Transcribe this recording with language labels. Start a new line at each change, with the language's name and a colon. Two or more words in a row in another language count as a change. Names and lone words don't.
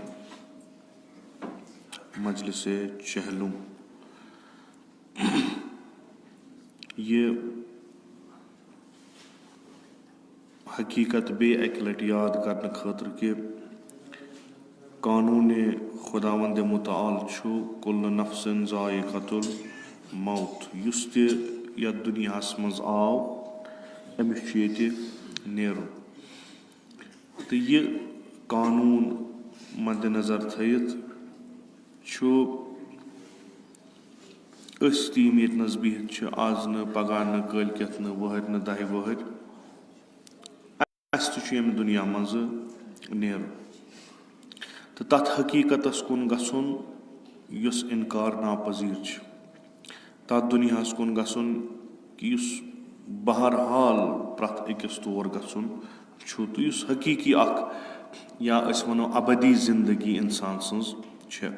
Kashmiri: मजलिस चहलुम ये हकीकत बे एक लट याद करने खातिर कि कानून खुदावंद मुताल छु
Arabic: كل نفس ذائقة الموت
Kashmiri: युस ते यथ दुनियास मज आव अमिस छु येते नेरुन तो ये कानून मद्देनजर थयित छु अस तीम येतनस बिहित छु आज न पगाह न कलकत न वहर न दह वहर अस छु यम दुनिया मज नेरुन तो तथ हकीकतस कुन गसुन युस इनकार नापजीर छु तथ दुनियास कुन गसुन कि युस बहरहाल प्रथ अकिस तौर गसुन छु तो युस हकीकी अख या अस वनो अबदी जिंदगी इंसान सन्ज छ।